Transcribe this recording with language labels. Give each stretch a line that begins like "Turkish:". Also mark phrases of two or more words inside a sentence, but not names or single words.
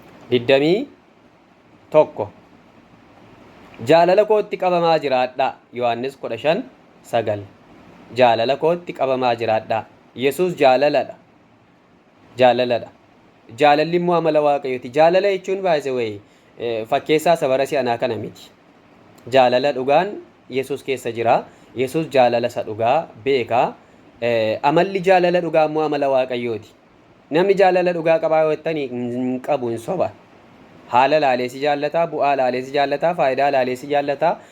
Oromo: Digdamii tokko. "Jaalala kootti qabamaa jiraadhaa." Yohaannis kudha shan sagal. "Jaalala kootti qabamaa jiraadhaa." Yesuus jaalaladha. Jaalaladha. Jaalalli immoo amala Waaqayyooti. Jaalala jechuun,
English: by the way,
Oromo: eh, fakkeessaa isa bara si'anaa kana miti. Jaalala dhugaan Yesuus keessa jira. Yesuus jaalala isa dhugaa beeka. Eh, amalli jaalala dhugaa immoo amala Waaqayyooti. Namni jaalala dhugaa qabaa yoo jettanii, hin qabu, hin soba. Haala laalee si jaallataa, bu'aa laalee si jaallataa, faayidaa laalee si jaallataa.